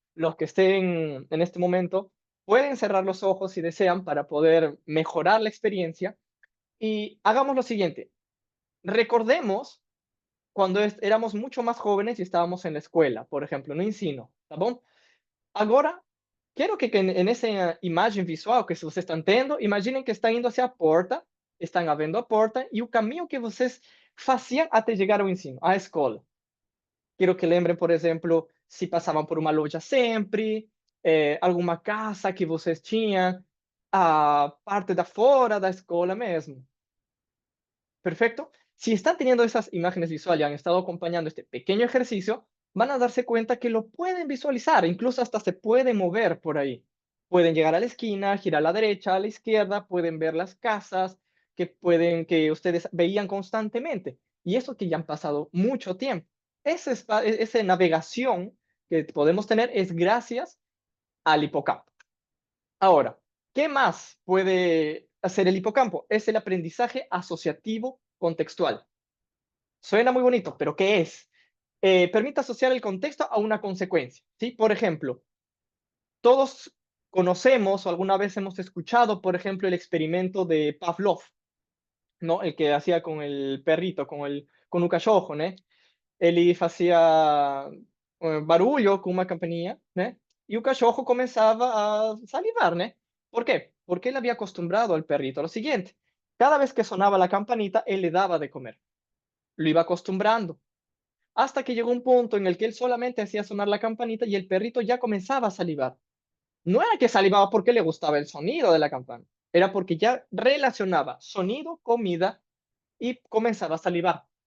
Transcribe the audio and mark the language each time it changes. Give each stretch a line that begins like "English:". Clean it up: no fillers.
Spanish: los que estén en este momento, pueden cerrar los ojos si desean para poder mejorar la experiencia y hagamos lo siguiente. Recordemos cuando éramos mucho más jóvenes y estábamos en la escuela, por ejemplo,
Portuguese: no ensino, tá bom? Agora, quero que en essa imagem visual que vocês estão tendo, imaginem que estão indo hacia a porta, estão abrindo a porta e o caminho que vocês faziam até chegar ao ensino, à escola. Quero que lembrem, por exemplo, se passavam por uma loja sempre, alguma casa que vocês tinham, a parte da fora da escola mesmo.
Spanish: Perfecto. Si están teniendo esas imágenes visuales y han estado acompañando este pequeño ejercicio, van a darse cuenta que lo pueden visualizar, incluso hasta se pueden mover por ahí. Pueden llegar a la esquina, girar a la derecha, a la izquierda, pueden ver las casas que ustedes veían constantemente. Y eso que ya han pasado mucho tiempo. Esa navegación que podemos tener es gracias al hipocampo. Ahora, ¿qué más puede hacer el hipocampo? Es el aprendizaje asociativo contextual. Suena muy bonito, pero ¿qué es? Permite asociar el contexto a una consecuencia, ¿sí? Por ejemplo, todos conocemos o alguna vez hemos escuchado, por ejemplo, el experimento de Pavlov, ¿no? El que hacía con el perrito, con un cachorro, ¿no?
Portuguese: Ele fazia barulho com uma campainha, né? E o cachorro começava a salivar, né?
Spanish: ¿Por qué? Porque él había acostumbrado al perrito a lo siguiente. Cada vez que sonaba la campanita, él le daba de comer. Lo iba acostumbrando. Hasta que llegó un punto en el que él solamente hacía sonar la campanita y el perrito ya comenzaba a salivar. No era que salivaba porque le gustaba el sonido de la campana, era porque ya relacionaba sonido, comida y comenzaba a salivar.